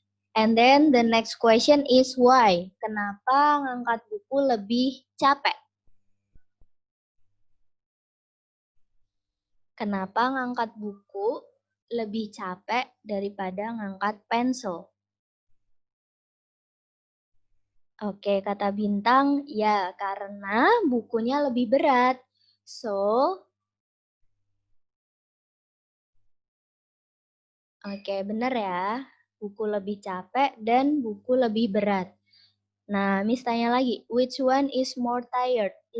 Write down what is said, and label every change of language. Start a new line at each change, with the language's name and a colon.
English: And then the next question is why?
Indonesian: Kenapa ngangkat buku lebih capek? Kenapa ngangkat buku lebih capek daripada ngangkat pensil? Oke, kata Bintang, ya karena bukunya lebih berat. So, oke, benar ya. Buku lebih capek dan buku lebih berat. Nah, Miss tanya lagi,
English: which one is more tired?